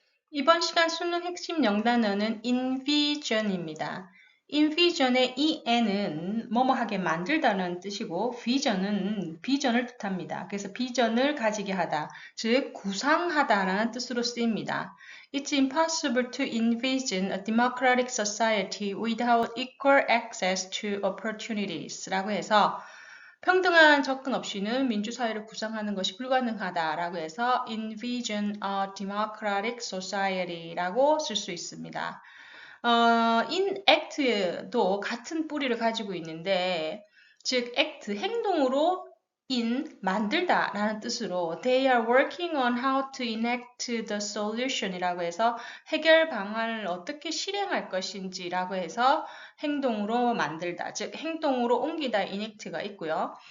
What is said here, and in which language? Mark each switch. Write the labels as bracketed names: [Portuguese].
[Korean] 이번 시간 수능 핵심 영단어는 envision입니다. envision의 en은 뭐뭐하게 만들다는 뜻이고 vision은 비전을 뜻합니다. 그래서 비전을 가지게 하다, 즉 구상하다라는 뜻으로 쓰입니다. [English] It's impossible to envision a democratic society without equal access to opportunities [Korean] 라고 해서 평등한 접근 없이는 민주사회를 구상하는 것이 불가능하다라고 해서 [English] envision a democratic society [Korean] 라고 쓸 수 있습니다. enact도 같은 뿌리를 가지고 있는데, 즉 act 행동으로 만들다 라는 뜻으로 [English] they are working on how to enact the solution [Korean] 이라고 해서 해결 방안을 어떻게 실행할 것인지 라고 해서 행동으로 만들다, 즉 행동으로 옮기다 enact가 있고요.